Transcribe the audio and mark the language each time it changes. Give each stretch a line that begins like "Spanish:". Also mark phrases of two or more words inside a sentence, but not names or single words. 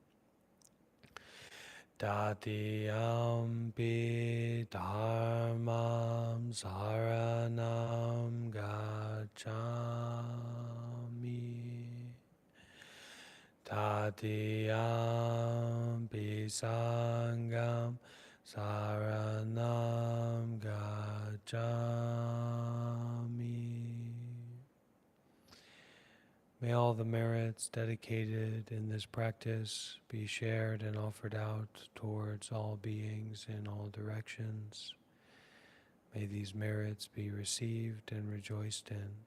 Pali: Tatiyampi dharmam saranam gacchami. Tatiyampi sangam saranam gacchami.
English: May all the merits dedicated in this practice be shared and offered out towards all beings in all directions. May these merits be received and rejoiced in.